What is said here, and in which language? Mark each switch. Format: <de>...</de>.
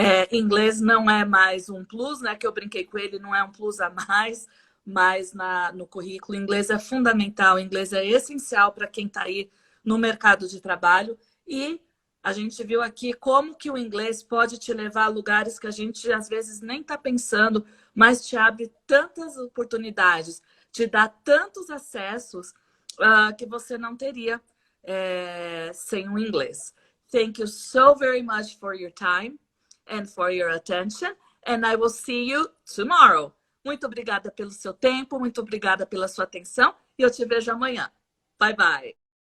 <pt>inglês não é mais um plus, né? Que eu brinquei com ele, não é um plus a mais, mas no currículo, inglês é fundamental, inglês é essencial para quem está aí no mercado de trabalho, e a gente viu aqui como que o inglês pode te levar a lugares que a gente às vezes nem está pensando, mas te abre tantas oportunidades, te dá tantos acessos que você não teria sem o inglês.</pt> <en>Thank you so very much for your time and for your attention, and I will see you tomorrow.</en> <pt>Muito obrigada pelo seu tempo, muito obrigada pela sua atenção, e eu te vejo amanhã.</pt> <en>Bye, bye.</en>